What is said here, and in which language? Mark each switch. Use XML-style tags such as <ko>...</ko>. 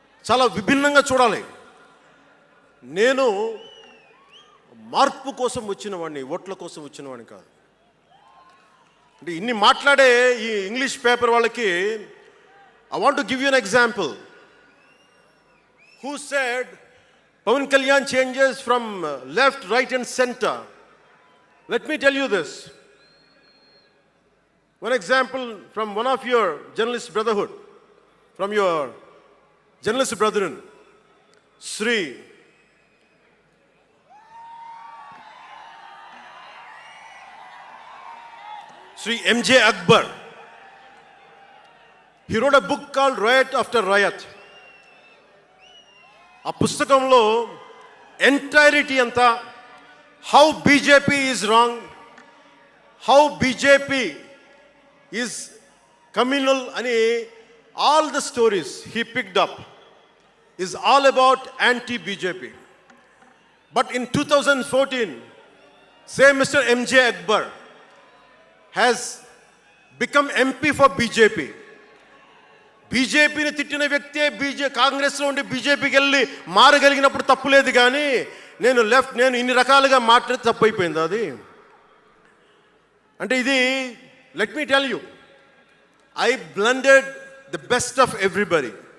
<te>చాలా విభిన్నంగా చూడాలి. నేను మార్పు కోసం వచ్చిన వాడిని, ఓట్ల కోసం వచ్చిన వాడిని కాదు. అంటే ఇన్ని మాట్లాడే ఈ ఇంగ్లీష్ పేపర్ వాళ్ళకి</te> <en>I want to give you an example. Who said Pawan Kalyan changes from left, right and center? Let me tell you this. One example from one of your journalist brotherhood, from your journalist brethren, Sri M.J. Akbar. He wrote a book called Riot After Riot.</en> <te>ఆ పుస్తకంలో entirety అంతా</te> <en>How BJP is wrong, how BJP is communal అని all the stories he picked up is all about anti BJP. But in 2014 same mister M.J. Akbar has become MP for BJP.</en> <te>బీజేపీని తిట్టిన వ్యక్తే కాంగ్రెస్లో ఉండి బీజేపీకి వెళ్ళి మారగలిగినప్పుడు తప్పులేదు, కానీ నేను ఇన్ని రకాలుగా మాట్లాడి తప్పు అయిపోయింది అది. అంటే ఇది</te> <en>Let me tell you, I blended the best of everybody.</en>